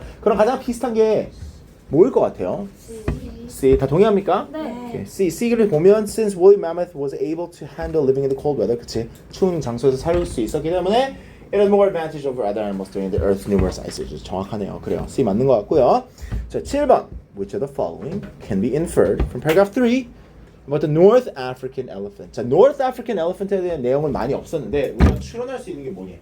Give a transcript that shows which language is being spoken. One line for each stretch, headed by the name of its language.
Korean: 그러면 그런 가장 비슷한 게 뭐일 것 같아요? C. 다 동의합니까? 네.
English: Okay.
Korean: C를 보면
English: since woolly mammoth was able to handle living in the cold weather, 그치?
Korean: 추운 장소에서 살 수 있었기 때문에
English: it has more advantage over other animals during the Earth's numerous ice ages.
Korean: 정확하네요. 그래요. C 맞는 것 같고요. 자, 7번.
English: Which of the following can be inferred from paragraph 3 about the North African elephant?
Korean: 자, North African elephant에 대한 내용은 많이 없었는데 우리가 추론할 수 있는 게 뭐니?